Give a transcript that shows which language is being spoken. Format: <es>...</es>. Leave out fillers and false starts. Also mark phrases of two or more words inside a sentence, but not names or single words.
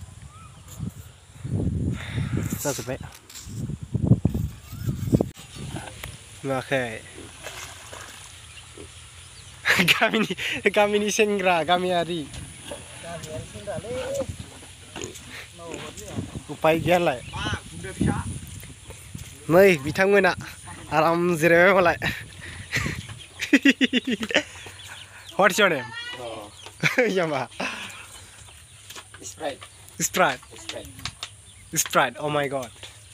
<brx>जाजोब्बाय नुवाखै गामिनि सेंग्रा गामियारि उपाय गैयालाय नै बिथांमोना आराम जिरायबाय मालाय</brx> <en>What's your name? Yama. Sprite. Oh my god.</en>